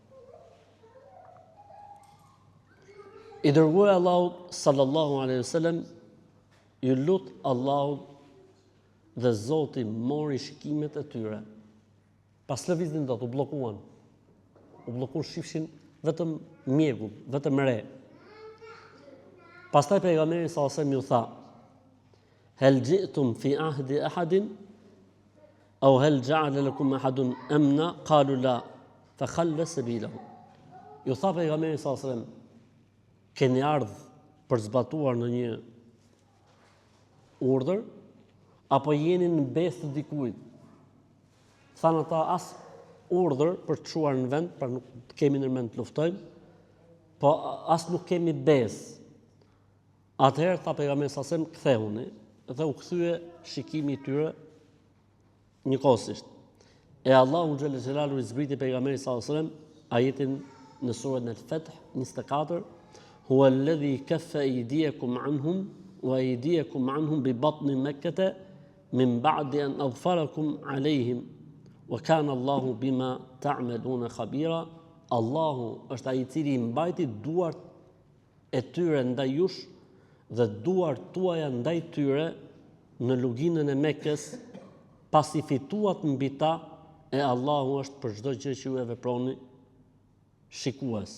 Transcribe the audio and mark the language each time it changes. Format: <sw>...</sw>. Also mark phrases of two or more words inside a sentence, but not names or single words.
<sq>I dërguari Allahut</sq> <ar>صلى الله عليه وسلم</ar> <sq>ju lut Allahut dhe Zoti mori shikimet e tyre. Pas lëviznin dot u bllokuan. U bllokuan, shifshin vetëm mjegull, vetëm re. Pastaj pejgamberi</sq> <ar>صلى الله عليه وسلم</ar> <sq>ju tha:</sq> <ar>"هل جئتم في عهد أحد أو هل جعل لكم أحد أمنا?" قالوا لا، فخلى سبيله.</ar> <sq>Ju tha pejgamberi</sq> <ar>صلى الله عليه وسلم:</ar> <sq>"Keni ardhur për zbatuar në një urdhër apo jeni në besë të dikujt?" Thanë ata: "As urdhër për të çuar në vend, pra nuk kemi ndërmend të luftojmë, po as nuk kemi besë." Atëherë tha pejgamberi</sq> <ar>صلى الله عليه وسلم:</ar> <sq>"Kthehuni." Dhe u kthye shikimi i tyre njëkohësisht. E Allahu</sq> <ar>جل جلاله</ar> <sq>i zbriti pejgamberit</sq> <ar>صلى الله عليه وسلم</ar> <sq>ajetin në surën Al-Fath 24:</sq> <ar>"هو الذي كف أيديكم عنهم وأيديكم عنهم ببطن مكة من بعد أن أظفركم عليهم وكان الله بما تعملون خبيرا."</ar> <sq>Allahu është ai i cili mbajti duart e tyre ndaj jush dhe duart tuaja ndaj tyre në luginën e Mekës, pasi fituat mbi ta, e Allahu është për çdo gjë që ju e veproni shikues.</sq>